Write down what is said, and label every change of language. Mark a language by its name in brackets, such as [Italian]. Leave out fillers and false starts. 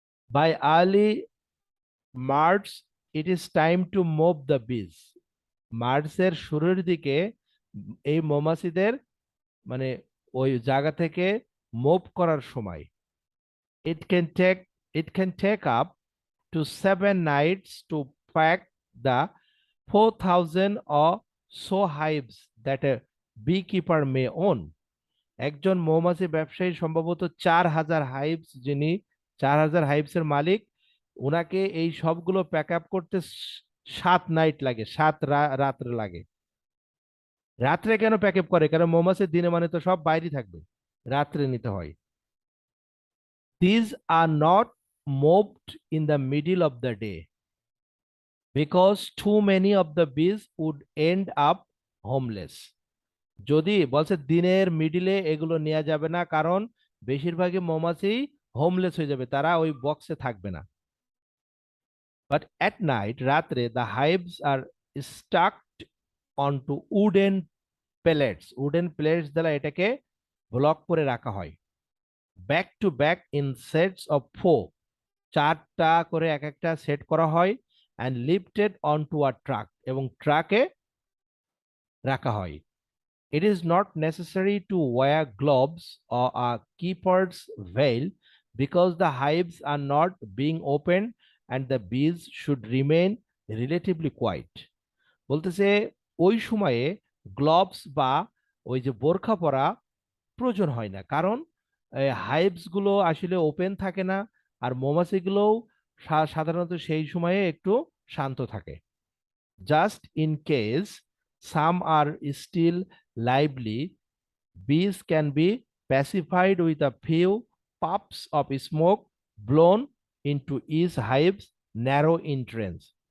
[English] By early March it is time to move the bees. [Bangla] মার্চের শুরুর দিকে এই মৌমাছিদের মানে ওই জায়গা থেকে মুভ করার সময়। [English] It can take it can take up to 7 nights to pack the 4,000 or so hives that a beekeeper may own. [Bangla] একজন মৌমাছি ব্যবসায়ী সম্ভবত 4,000 হাইভস, যিনি 4,000 হাইভসের মালিক, ওনাকে এই সবগুলো প্যাক আপ করতে 7 নাইট লাগে, 7 রাত্রে লাগে। রাত্রে কেন প্যাক আপ করে? কারণ মৌমাছি দিনে মানে তো সব বাইরে থাকবে, রাত্রে নিতে হয়। [English] These are not moved in the middle of the day because too many of the bees would end up homeless. [Bangla] যদি বলছে দিনের মিডিলে এগুলো নেওয়া যাবে না, কারণ বেশিরভাগই মৌমাছি হোমলেস হয়ে যাবে, তারা ওই বক্সে থাকবে না। [English] but at night, [Bangla] রাত্রে, [English] The hives are stacked onto wooden plates. [Bangla] Wooden plates দ্বারা এটাকে ব্লক করে রাখা হয়। [English] back to back in sets of 4, [Bangla] 4টা করে এক একটা সেট করা হয়। [English] and lifted onto a truck, [Bangla] এবং ট্রাকে রাখা হয়। [English] It is not necessary to wear gloves or a keeper's veil because the hives are not being opened and the bees should remain relatively quiet. [Bangla] বলতেছে ওই সময়ে গ্লোভস বা ওই যে বোরখা পরা প্রয়োজন হয় না, কারণ হাইভস গুলো আসলে ওপেন থাকে না, আর মৌমাছিগুলোও সাধারণত সেই সময়ে একটু শান্ত থাকে। [English] Just in case some are still lively, bees can be pacified with a few puffs of smoke blown into each hive's narrow entrance.